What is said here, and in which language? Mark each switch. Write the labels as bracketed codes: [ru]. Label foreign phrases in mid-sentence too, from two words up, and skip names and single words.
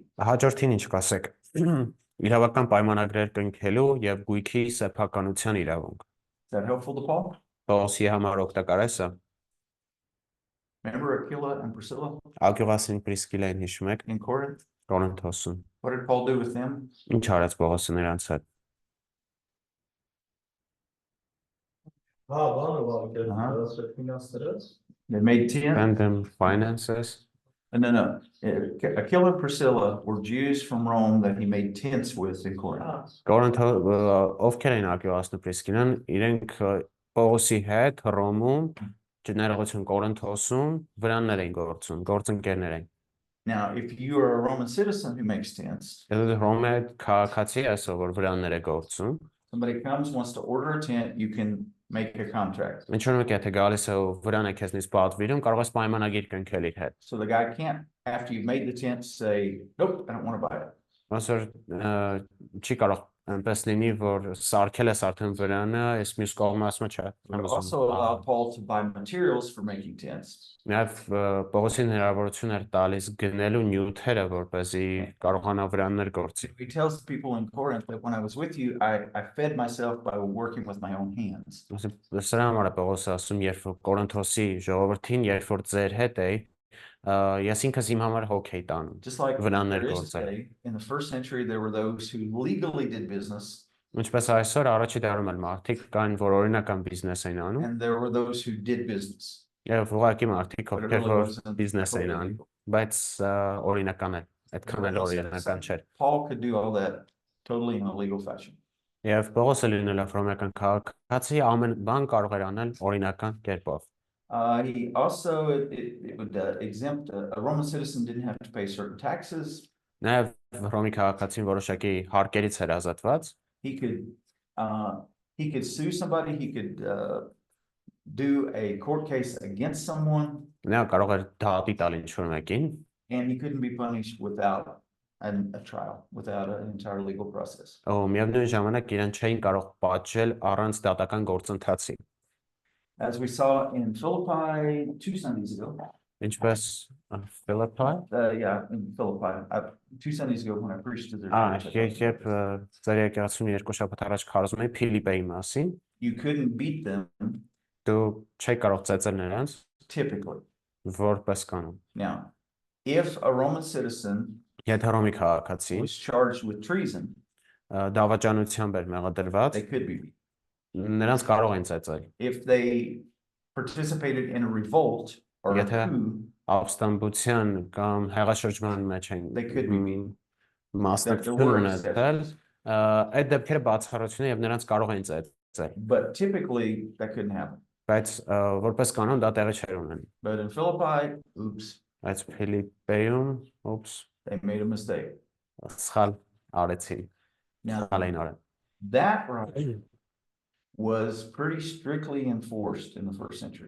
[hy] Հաջորդին ինչ կասեք։ Իրավական պայմանագրեր կնքելու եւ գույքի սեփականության իրավունք։ [en] Is that helpful to Paul? [hy] Պողոսի համար օգտակար է սա։ [en] Remember Aquila and Priscilla [hy] Ակյուղասին Պրիսկիլային հիշում եք [en] in Corinth? [hy] Կորինթոսում։ [en] What did Paul do with them? [hy] Ինչ արեց Պողոսը նրանց հետ։ [en] They made tents. Send them finances. No. Aquila and Priscilla were Jews from Rome that he made tents with in Corinth. [hy] Ովքեր էին Ակյուղասն ու Պրիսկիլան, իրենք Պողոսի հետ Հռոմում Ներողություն Կորինթոսում վրաններ էին գործում, գործընկերներ էին։ [en] Now, if you are a Roman citizen who makes tents, [hy] Եթե Հռոմի քաղաքացի ես, որ վրաններ է գործում, [en] somebody comes, wants to order a tent, you can make a contract. [hy] Ինչ որ եթե գալիս է ու վրան է քեզնից պատվիրում, կարող ես պայմանագիր կնքել իր հետ։ [en] So the guy can't, after you've made the tent, say, nope, I don't want to buy it. [hy] Ոնց որ չի կարող այնպես լինի, որ սարքել ես արդեն վրանը, այս մյուս կողմը ասում է չէ։ [en] But also allow Paul to buy materials for making tents. [hy] Նաև Պողոսին հնարավորություն էր տալիս գնելու նյութերը, որպեսզի կարողանա վրաններ գործի։ [en] He tells the people in Corinth that when I was with you, I fed myself by working with my own hands. [hy] Սրա համար է Պողոսը ասում, երբ որ Կորինթոսի ժողովրդին, երբ որ ձեր հետ էի, ես ինքս իմ համար հոգ էի տանում։ [en] Just like [hy] վրաններ [en] there is [hy] գործել։ [en] today, in the first century, there were those who legally did business, [hy] Ինչպես այսօր առաջի դարում էլ մարդիկ կային, որ օրինական բիզնես էին անում, [en] and there were those who did business. [hy] եւ ուղղակի մարդիկ [en] But it [hy] ովքեր [en] really [hy] որ [en] wasn't [hy] բիզնես էին [en] totally [hy] անում, [en] legal. [hy] բայց օրինական է, այդքան էլ օրինական չէր։ [en] Paul could do all that totally in a legal fashion. [hy] Եվ Պողոսը լինելով հռոմեական քաղաքացի ամեն բան կարող էր անել օրինական կերպով։ [en] He also, it would exempt, a Roman citizen didn't have to pay certain taxes. [hy] Նաև Հռոմի քաղաքացին որոշակի հարկերից էր ազատված։ [en] He could sue somebody, he could do a court case against someone, [hy] Նա կարող էր դատի տալ ինչ-որ մեկին, [en] and he couldn't be punished without a trial, without an entire legal process. [hy] Միևնույն ժամանակ իրեն չէին կարող պատժել առանց դատական գործընթացի։ [en] As we saw in Philippi 2 Sundays ago, [hy] Ինչպես Philippi, [en] yeah, in Philippi, 2 Sundays ago when I preached to their church, [hy] երբ ծեր եկեղեցուն երկու շաբաթ առաջ քարոզում էի Փիլիպեի մասին, [en] you couldn't beat them [hy] դու չէի կարող ծեծել նրանց [en] typically. [hy] որպես կանոն։ [en] Now, if a Roman citizen [hy] Եթե Հռոմի քաղաքացի [en] was charged with treason, [hy] դավաճանությամբ էր մեղադրված, [en] they could be beat. [hy] նրանց կարող են ծեծել։ [en] If they participated in a revolt or a [hy] Եթե [en] coup, [hy] ապստամբության կամ հեղաշրջման մեջ են [en] they could be beat. [hy] մասնակցություն ունեցել, այդ դեպքերը բացառություն է եւ նրանց կարող են ծեծել, [en] But typically that couldn't happen. [hy] բայց որպես կանոն դա տեղի չէր ունենում։ [en] But in Philippi, oops, [hy] Այս Փիլիպեում, [en] they made a mistake. [hy] սխալ արեցին, [en] Now, [hy] սխալ էին արել։ [en] that right was pretty strictly enforced in the first century.